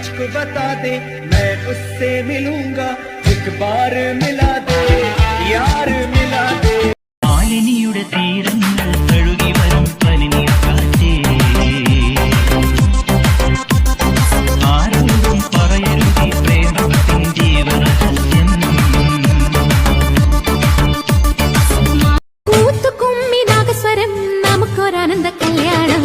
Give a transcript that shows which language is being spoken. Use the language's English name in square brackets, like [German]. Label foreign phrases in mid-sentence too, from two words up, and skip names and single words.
[Hindi] बता दे, मैं उससे मिलूंगा, एक बार मिला दे यार मिला दे. [Malayalam] മാലിനിയുടെ തീരങ്ങൾ കഴുകി വരും പനിനീർ കാറ്റേ, ആരോടും പറയരുതീ പ്രേമത്തിൻ ജീവരഹസ്യം. കൂത്തുകുമ്മി നാഗസ്വരം നമുക്കൊരാനന്ദ കല്യാണം.